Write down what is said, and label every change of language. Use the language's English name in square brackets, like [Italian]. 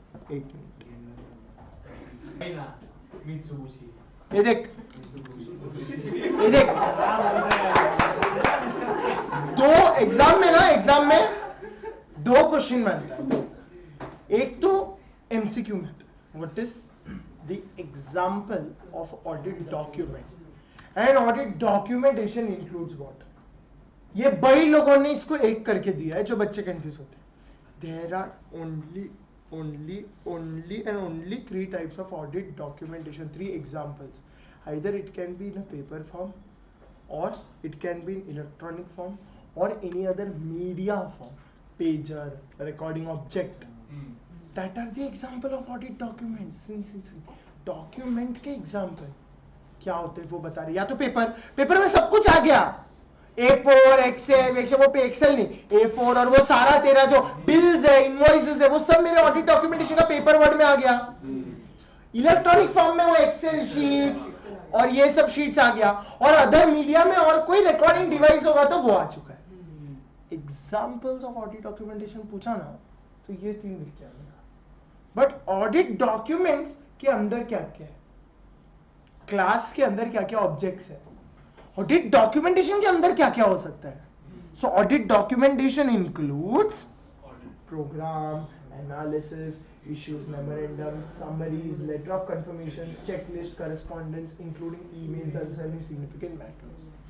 [Hindi] एक मिनट, ये देख दो एग्जाम में दो क्वेश्चन बनता है। एक तो [English] MCQ में what is the example of audit document and audit documentation includes what. [Hindi] ये बड़े लोगों ने इसको एक करके दिया है जो बच्चे कंफ्यूज होते हैं। [English] There are only and only 3 types of audit documentation, 3 examples. Either it can be in a paper form or it can be in electronic form or any other media form, pager, recording object. That are the example of audit documents. [Hindi] Document के example क्या होते हैं वो बता रहे। या तो paper में सब कुछ आ गया, A4 एक्सेल, वो पे एक्सेल नहीं A4, और वो सारा तेरा जो बिल्स है, इनवॉइसेस है, वो सब मेरे ऑडिट डॉक्यूमेंटेशन का पेपर वर्ड में आ गया। इलेक्ट्रॉनिक फॉर्म में वो एक्सेल शीट्स और ये सब शीट्स आ गया, और अदर मीडिया में और कोई रिकॉर्डिंग डिवाइस होगा तो वो आ चुका है। एग्जांपल्स ऑफ ऑडिट डॉक्यूमेंटेशन पूछा ना तो ये 3 लिख के आएगा। बट ऑडिट डॉक्यूमेंट्स के अंदर क्या क्या है, क्लास के अंदर क्या क्या ऑब्जेक्ट्स है, ऑडिट डॉक्यूमेंटेशन के अंदर क्या क्या हो सकता है। [English] So audit documentation includes programme, analysis, issues, memorandums, summaries, letter of confirmation, checklist, correspondence, including email concerning significant matters.